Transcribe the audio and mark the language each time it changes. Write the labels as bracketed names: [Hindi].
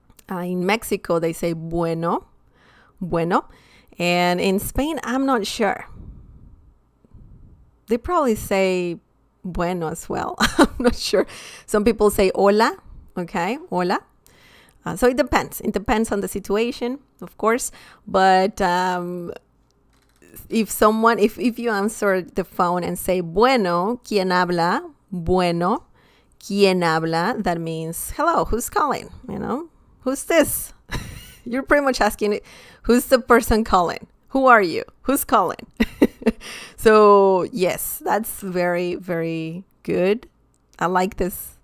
[English] In Mexico, they say [Spanish] bueno, bueno. [English] And in Spain, I'm not sure. They probably say [Spanish] bueno [English] as well. I'm not sure. Some people say hola. Okay, hola. So it depends. It depends on the situation, of course. But if you answer the phone and say [Spanish] bueno, ¿quién habla? Bueno, ¿quién habla? [English] That means hello, who's calling? You know, who's this? You're pretty much asking, who's the person calling? Who are you? Who's calling? So yes, that's very, very good. I like this.